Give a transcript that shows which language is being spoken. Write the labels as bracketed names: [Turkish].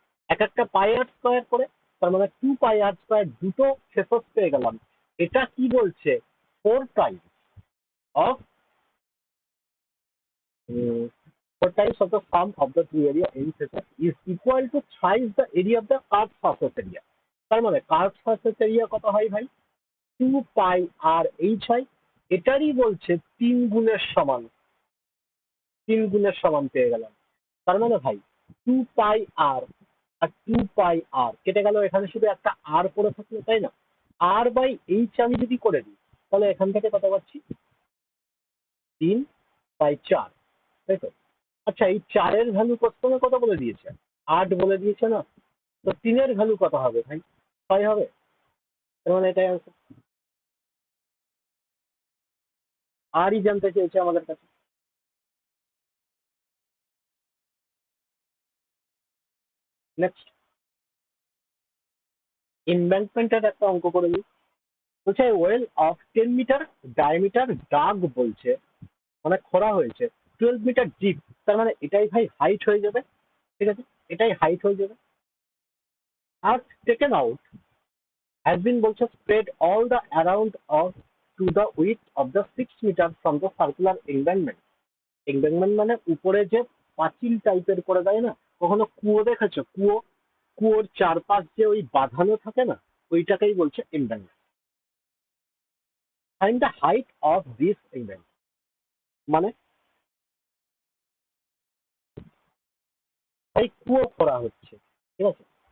[Bangla] এক একটা পাই আর স্কয়ার করে, তার মানে 2 পাই আর স্কয়ার, দুটো ফেসেস পেয়ে গেলাম। এটা কি বলছে? [English] 4 times of 4 times of the sum of the two area end faces is equal to thrice the area of the curved surface area. [Bangla] তার মানে কার্ভ সারফেস এরিয়া কত হয় ভাই? 2 পাই আর এইচ হয়। এটারই বলছে 3 গুণের সমান, 3 গুণের সমান পেয়ে গেলাম। তার মানে ভাই 2 পাই আর আর 2 পাই আর কেটে গেল, এখানে শুধু একটা আর পড়ে থাকলো, তাই না? আর বাই এইচ আমি যদি করে দিই, তাহলে এখান থেকে কত পাচ্ছি? 3 বাই 4, তাই তো? আচ্ছা, এই 4 এর ভ্যালু কোশ্চেনে কত বলে দিয়েছে? 8 বলে দিয়েছে না? তো 3 এর ভ্যালু কত হবে ভাই? 6 হবে। তার মানে এটাই answer। আরই জানতে চেয়েছে আমাদের কাছে। নেক্সট, ইনভেন্টমেন্টের একটা অঙ্ক করে দিই। বলছে ওয়েল অফ 10 মিটার ডায়ামিটার দাগ বলছে, মানে খোঁড়া হয়েছে 12 মিটার ডিপ, তার মানে এটাই ভাই হাইট হয়ে যাবে। ঠিক আছে, এটাই হাইট হয়ে যাবে। [English] আর taken out has been বলছে spread all the around of to the width of the 6 meter from the circular embankment. [Bangla] embankment মানে উপরে যে পাঁচিল টাইপের করে দেয় না, কখনো কুয়ো দেখেছো? কুয়ো, কুয়োর চারপাশ যে ওই বাঁধানো থাকে না, ওইটাকেই বলছে embankment. [English] Find the height of this embankment, [Bangla] মানে এই কুয়ো খোঁড়া হচ্ছে, ঠিক আছে?